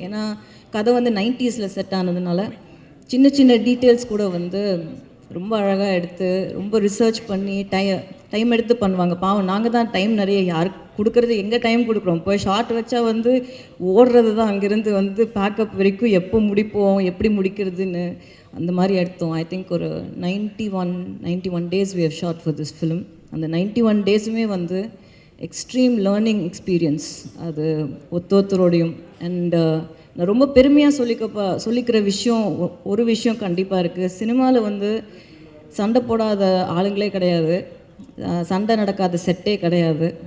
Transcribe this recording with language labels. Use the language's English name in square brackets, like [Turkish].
[Tamil] ஏன்னா கதை வந்து 90s செட் ஆனதுனால சின்ன சின்ன டீட்டெயில்ஸ் கூட வந்து ரொம்ப அழகாக எடுத்து, ரொம்ப ரிசர்ச் பண்ணி டைம் எடுத்து பண்ணுவாங்க. பாவம், நாங்கள் தான் டைம் நிறைய யாருக்கு கொடுக்குறது, எங்கே டைம் கொடுக்குறோம். போய் ஷார்ட் வச்சா வந்து ஓடுறது தான், அங்கேருந்து வந்து பேக்கப் வரைக்கும் எப்போ முடிப்போம், எப்படி முடிக்கிறதுன்னு அந்த மாதிரி எடுத்தோம். [English] I think ஒரு 91 days we have shot for this film. [Tamil] அந்த 91 daysமே வந்து எக்ஸ்ட்ரீம் லேர்னிங் எக்ஸ்பீரியன்ஸ் அது ஒருத்தரோடையும். அண்ட் நான் ரொம்ப பெருமையாக சொல்லிக்கிற விஷயம் ஒரு விஷயம் கண்டிப்பாக இருக்குது. சினிமாவில் வந்து சண்டை போடாத ஆளுங்களே கிடையாது, சண்டை நடக்காத செட்டே கிடையாது.